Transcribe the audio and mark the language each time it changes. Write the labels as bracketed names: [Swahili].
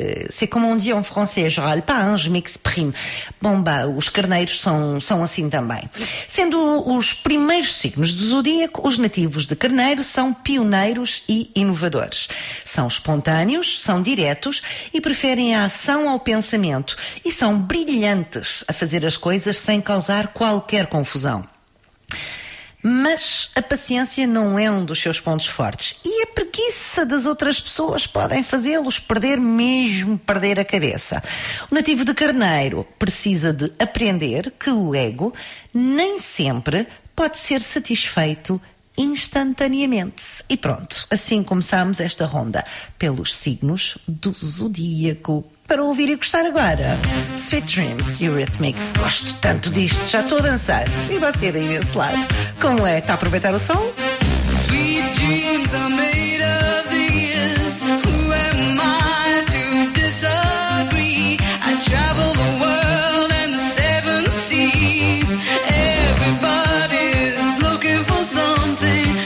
[French] C'est comme on dit en français, je râle pas, je m'exprime. [Portuguese] Bom, bah, os carneiros são assim também. Sendo os primeiros signos do zodíaco, os nativos de Carneiro são pioneiros e inovadores. São espontâneos, são diretos e preferem a ação ao pensamento. E são brilhantes a fazer as coisas sem causar qualquer confusão. Mas a paciência não é um dos seus pontos fortes, e a preguiça das outras pessoas podem fazê-los perder, mesmo perder a cabeça. O nativo de Carneiro precisa de aprender que o ego nem sempre pode ser satisfeito instantaneamente. E pronto, assim começamos esta ronda pelos signos do zodíaco. Para ouvir e gostar agora, Sweet Dreams, Eurythmics. Gosto tanto disto, já estou a dançar. E você daí desse lado, como é? Está a aproveitar o som? [English] Sweet dreams are made of this. Who am I to disagree? I travel the world and the seven seas. Everybody's looking for something.